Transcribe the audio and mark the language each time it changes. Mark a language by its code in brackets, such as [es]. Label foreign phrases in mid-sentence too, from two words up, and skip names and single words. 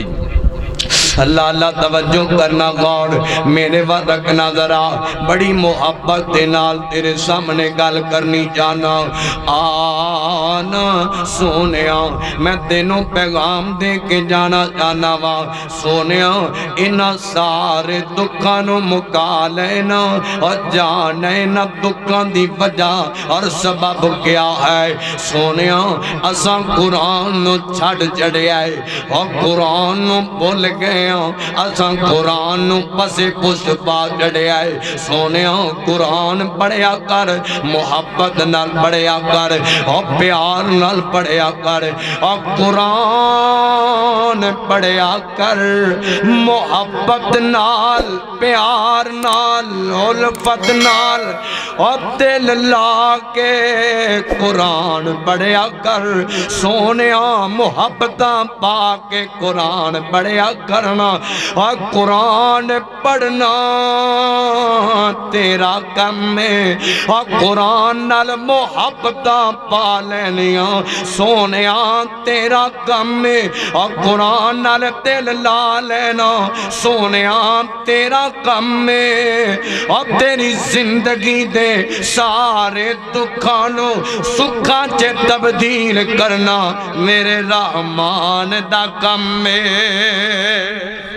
[pa] اللہ اللہ توجہ کرنا، غور میرے وقت رکھنا ذرا، بڑی محبت دے نال تیرے سامنے گل کرنی جانا۔ آنا سونیا میں تینوں پیغام دے کے جانا جانا وا، سونیا انہاں سارے دکھاں نو مکا لینا، اور جانے دکھاں دی وجہ اور سبب کیا ہے۔ سونیا اساں قرآن نو چھڑ چڑھیا ہے، اور قرآن نو بھول گئے اساں قرآن نو پسے پشت پا چڑھیا ہے سونیا قرآن پڑھیا کر محبت نال پڑھیا کر اور پیار نال پڑھیا کر اور قرآن پڑھیا کر محبت نال پیار نال الفت نال اور دل لا کے قرآن پڑھیا کر سونیا محبتاں پا کے قرآن پڑھیا کرنا اور قرآن پڑھنا تیرا کم ہے اور قرآن نال محبتاں پا لینیاں سونیا تیرا کم ہے اور قرآن نال دل لا لینا سونیا تیرا کم ہے اور تیری زندگی دے سارے دکھانوں سکھاں چے تبدیل کرنا میرے رحمان دا کم ہے